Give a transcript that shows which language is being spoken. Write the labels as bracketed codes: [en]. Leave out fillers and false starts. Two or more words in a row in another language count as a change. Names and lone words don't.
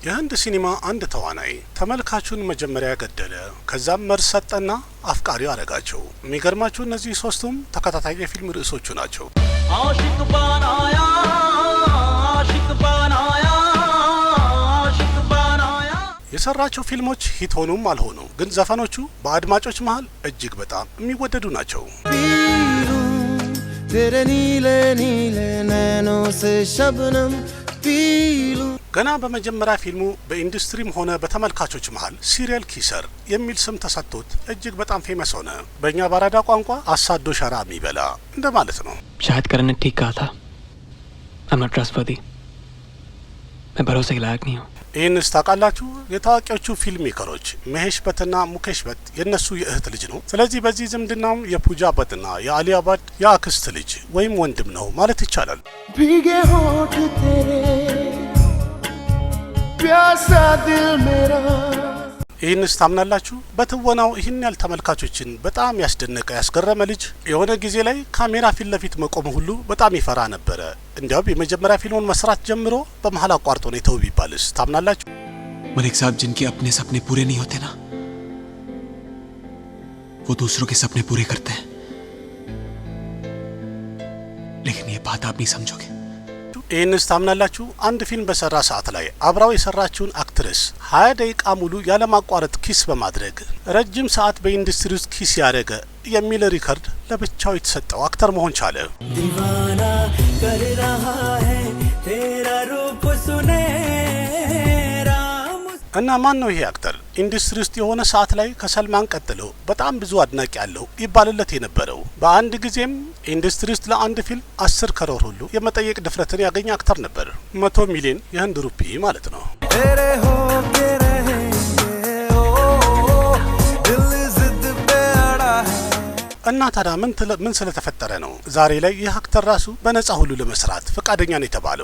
[am] በህንድ ሲኒማ አንድ ተዋናይ ተመልካቹን መጀመሪያ ገደለ፣ ከዛም መርዝ ሰጠና አፍቃሪ አረጋቸው። የሚገርማችሁ እነዚህ ሶስቱም ተከታታይ የፊልም ርዕሶቹ ናቸው። አሽቅ ባናያ አሽቅ ባናያ አሽቅ ባናያ የሰራቸው ፊልሞች ሂት ሆኑም አልሆኑ ግን ዘፈኖቹ በአድማጮች መሃል እጅግ በጣም የሚወደዱ ናቸው። [hi] तेरे नीले नीले नैनों से शबनम पीलू [am] ገና በመጀመሪያ ፊልሙ በኢንዱስትሪም ሆነ በተመልካቾች መሃል [en] serial kisser [am] የሚል ስም ተሰጥቶት እጅግ በጣም ፌመስ ሆነ። በእኛ ባራዳ ቋንቋ አሳዶ ሸራ የሚበላ እንደማለት ነው። [hi] शायद करन ने ठीक कहा था। [en] I'm not trustworthy. [hi] मैं भरोसे के लायक नहीं हूँ। [am] ይህንስ ታውቃላችሁ? የታዋቂዎቹ [en] film makers [am] መሄሽ በትና ሙኬሽ በት የነሱ የእህት ልጅ ነው። ስለዚህ በዚህ ዝምድናም የፑጃ በትና የአሊያ ባት የአክስት ልጅ ወይም ወንድም ነው ማለት ይቻላል። [hi] भीगे होठ तेरे प्यासा दिल मेरा [am] ይህንስ ታምናላችሁ? በትወናው ይህን ያህል ተመልካቾችን በጣም ያስደነቀ ያስገረመ ልጅ የሆነ ጊዜ ላይ ካሜራ ፊት ለፊት መቆም ሁሉ በጣም ይፈራ ነበረ። እንዲያውም የመጀመሪያ ፊልሙን መስራት ጀምሮ በመሀል አቋርጦ ነው የተው ቢባልስ ታምናላችሁ? [hi] मलिक साहब जिनके अपने सपने पूरे नहीं होते ना, वो दूसरों के सपने पूरे करते हैं। लेकिन ये बात आप नहीं समझोगे। [am] ይህንስ ታምናላችሁ? አንድ ፊልም በሰራ ሰዓት ላይ አብራው የሰራችውን አክትረስ 20 ደቂቃ ሙሉ ያለማቋረጥ ኪስ በማድረግ ረጅም ሰዓት በኢንዱስትሪ ውስጥ ኪስ ያደረገ የሚል ሪከርድ ለብቻው የተሰጠው አክተር መሆን ቻለ። [hi] दीवाना कर रहा है तेरा रूप सुनेरा [am] እና ማን ነው ይሄ አክተር? ኢንዱስትሪ ውስጥ የሆነ ሰዓት ላይ ከሰልማን ቀጥሎ በጣም ብዙ አድናቂ ያለው ይባልለት የነበረው በአንድ ጊዜም ኢንዱስትሪ ውስጥ ለአንድ ፊልም 10 ከሮር ሁሉ የመጠየቅ ድፍረትን ያገኘ አክተር ነበር። 100 ሚሊዮን የህንድ ሩፒ ማለት ነው። እና ታዲያ ምን ስለተፈጠረ ነው ዛሬ ላይ ይህ አክተር ራሱ በነጻ ሁሉ ለመስራት ፈቃደኛ ነው የተባለው?